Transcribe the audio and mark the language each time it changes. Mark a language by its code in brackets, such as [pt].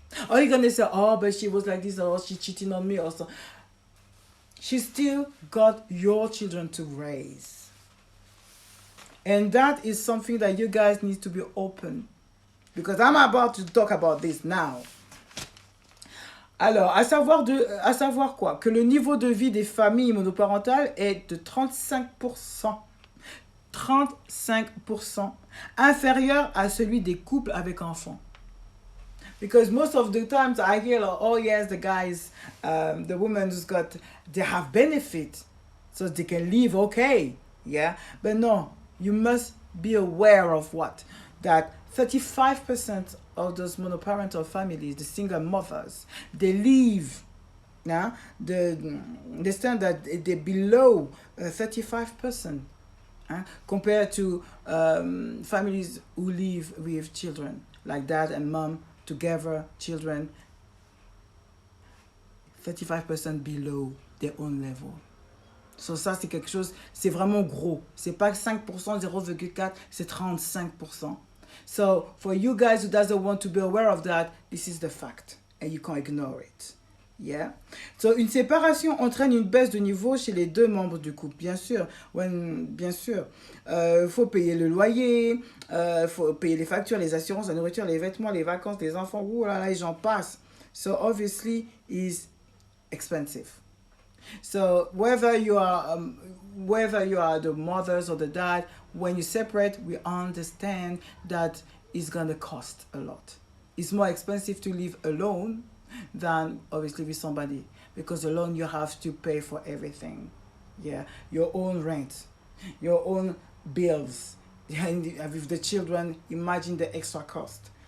[en] Are you gonna say, oh, but she was like this, or she's cheating on me, or so? She still got your children to raise. And that is something that you guys need to be open. Because I'm about to talk about this now. [fr] Alors, à savoir quoi? Que le niveau de vie des familles monoparentales est de 35%. 35% inférieur à celui des couples avec enfants. [en] Because most of the times I hear, like, oh yes, the guys, the women they have benefit, so they can live okay, yeah? But no, you must be aware of what? That 35% of those monoparental families, the single mothers, they live, yeah? They stand that they're below 35%. Compared to families who live with children, like dad and mom together, children, 35% below their own level. [fr] So ça, c'est quelque chose, c'est vraiment gros. C'est pas 5%, 0,4, c'est 35%. [en] So for you guys who doesn't want to be aware of that, this is the fact, and you can't ignore it. Yeah. [fr] So, une séparation entraîne une baisse de niveau chez les deux membres du couple, bien sûr. Bien sûr. Faut payer le loyer, faut payer les factures, les assurances, la nourriture, les vêtements, les vacances, les enfants, ouh là là, et j'en passe. [en] So, obviously, it's expensive. So, whether you are the mothers or the dad, when you separate, we understand that it's gonna cost a lot. It's more expensive to live alone than obviously with somebody, because alone you have to pay for everything, yeah, your own rent, your own bills, and with the children, imagine the extra cost.